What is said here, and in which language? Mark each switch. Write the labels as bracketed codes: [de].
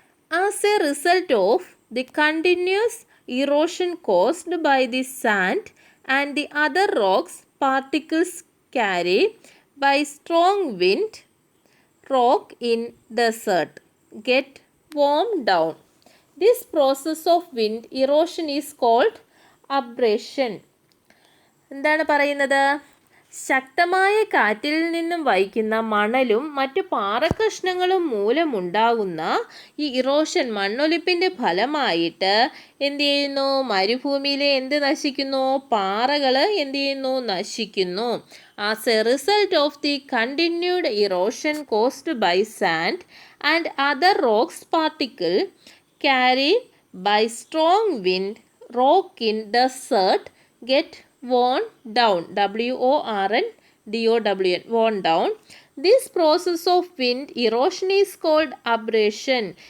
[en] As a result of the continuous erosion caused by the sand and the other rocks particles carried by strong wind, rock in desert get worn down. This process of wind erosion is called abrasion. [ml] എന്താണ് പറയുന്നത്, ശക്തമായ കാറ്റിൽ നിന്നും വഹിക്കുന്ന മണലും മറ്റു പാറക്കഷ്ണങ്ങളും മൂലമുണ്ടാകുന്ന ഈ ഇറോഷൻ മണ്ണൊലിപ്പിൻ്റെ ഫലമായിട്ട് എന്ത് ചെയ്യുന്നു, മരുഭൂമിയിലെ എന്ത് നശിക്കുന്നു, പാറകൾ എന്ത് ചെയ്യുന്നു, നശിക്കുന്നു. [en] As a result of the continued erosion caused by sand and other rocks particle carried by strong wind, rock in desert get worn down, worn down, worn down. This process of wind erosion is called abrasion.